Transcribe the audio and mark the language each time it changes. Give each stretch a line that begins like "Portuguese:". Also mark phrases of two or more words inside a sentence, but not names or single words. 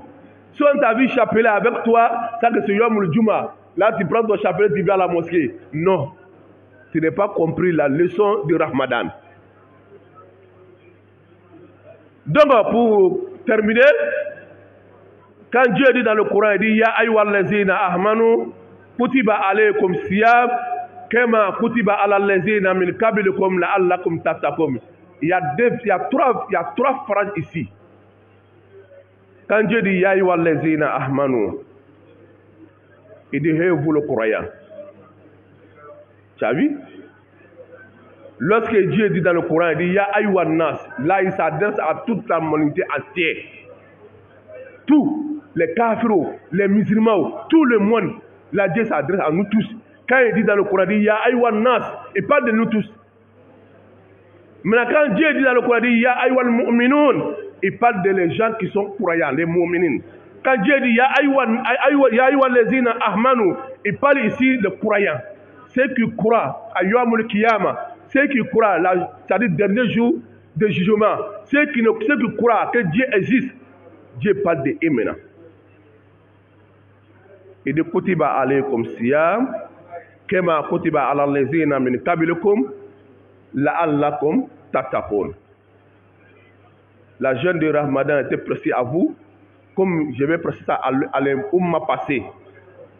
French: Si on t'a vu chapelet avec toi, ça que c'est Yom le Juma. Là, tu prends ton chapelet, tu vas à la mosquée. Non. Tu n'as pas compris la leçon du Ramadan. Donc, pour terminer, quand Dieu dit dans le Coran, il dit
Arabic: يا أيها الذين آمنوا كتب عليكم الصيام كما كتب على الذين من قبلكم لعلكم تتقون.
French: Il y a trois phrases ici. Quand Dieu dit
Arabic: يا أيها الذين آمنوا,
French: il dit hey, vous le croyants. Tu as vu? Lorsque Dieu dit dans le Coran, il dit
Arabic: يا أيها الناس,
French: là il s'adresse à toute la humanité entière. Tous les kafiros, les musulmans, tout le monde, là Dieu s'adresse à nous tous. Quand il dit dans le Coran, il dit
Arabic: يا أيها الناس,
French: il parle de nous tous. Maintenant, quand Dieu dit dans le Coran, il dit
Arabic: يا أيها المؤمنون,
French: il parle de les gens qui sont croyants, les mu'minin. Quand Dieu dit
Arabic: يا أيها الذين آمنوا,
French: il parle ici de croyants. Ceux qui croient à
Arabic: يوم القيامة,
French: ceux qui croient, c'est-à-dire le dernier jour de jugement, ceux qui croient que Dieu existe, Dieu parle de eux maintenant. Il dit
Arabic: كتب عليكم الصيام, كما كتب على الذين من قبلكم لعلكم تتقون.
French: La jeûne de Ramadan était pressée à vous, comme je vais presser ça à l'umma passé.